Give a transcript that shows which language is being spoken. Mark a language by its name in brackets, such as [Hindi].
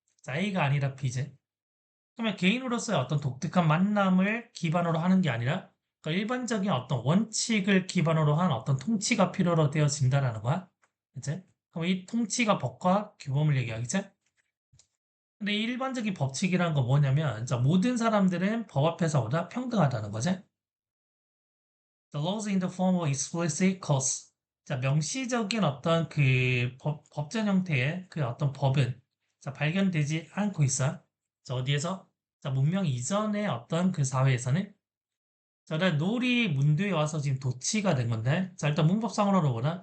[Korean] 자, A가 아니라 B지. 그러면 개인으로서의 어떤 독특한 만남을 기반으로 하는 게 아니라 그러니까 일반적인 어떤 원칙을 기반으로 한 어떤 통치가 필요로 되어진다라는 거야. 그치? 그럼 이 통치가 법과 규범을 얘기하겠지? 근데 이 일반적인 법칙이란 건 뭐냐면 자, 모든 사람들은 법 앞에서 보다 평등하다는 거지. [English] The laws in the form of explicit cause. [Korean] 자, 명시적인 어떤 그 법전 형태의 그 어떤 법은 자, 발견되지 않고 있어. 자, 어디에서? 자, 문명 이전의 어떤 그 사회에서는 자, 일단 놀이 문두에 와서 지금 도치가 된 건데 자, 일단 문법상으로 보자.